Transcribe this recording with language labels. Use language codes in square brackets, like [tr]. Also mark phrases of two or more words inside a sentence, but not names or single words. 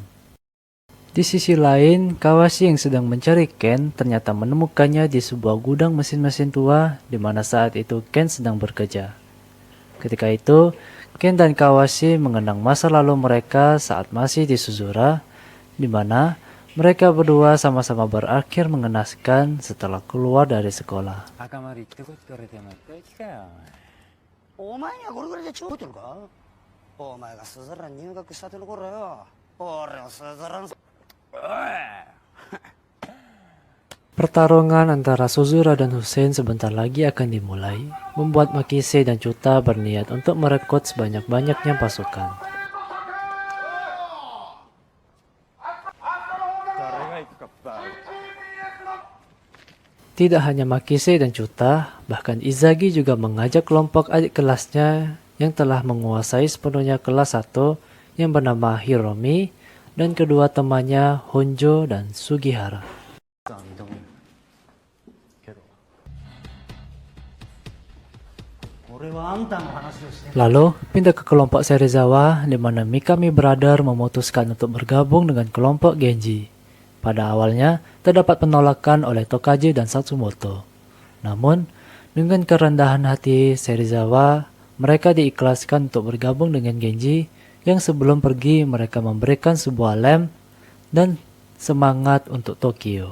[id] Di sisi lain, Kawashi yang sedang mencari Ken ternyata menemukannya di sebuah gudang mesin-mesin tua di mana saat itu Ken sedang bekerja. Ketika itu, Ken dan Kawashi mengenang masa lalu mereka saat masih di Suzura, di mana mereka berdua sama-sama berakhir mengenaskan setelah keluar dari sekolah. [ja] 赤丸行ってこいって言われても平気かよお前にはこれぐらいで覚えてるかお前がスズラン入学したての頃よ俺はスズランおい [id] Pertarungan antara Suzura dan Hussein sebentar lagi akan dimulai, membuat Makise dan Chuta berniat untuk merekrut sebanyak-banyaknya pasukan. [ja] 誰が行くかバカ [id] Tidak hanya Makise dan Chuta, bahkan Izagi juga mengajak kelompok adik kelasnya yang telah menguasai sepenuhnya kelas 1 yang bernama Hiromi dan kedua temannya Honjo dan Sugihara. [ja] 認めるけど俺はあんたの話をして [id] Lalu pindah ke kelompok Serizawa di mana Mikami Brother memutuskan untuk bergabung dengan kelompok Genji. Pada awalnya terdapat penolakan oleh Tokaji dan Satsumoto. Namun dengan kerendahan hati Serizawa, mereka diikhlaskan untuk bergabung dengan Genji yang sebelum pergi mereka memberikan sebuah lem dan semangat untuk Tokyo.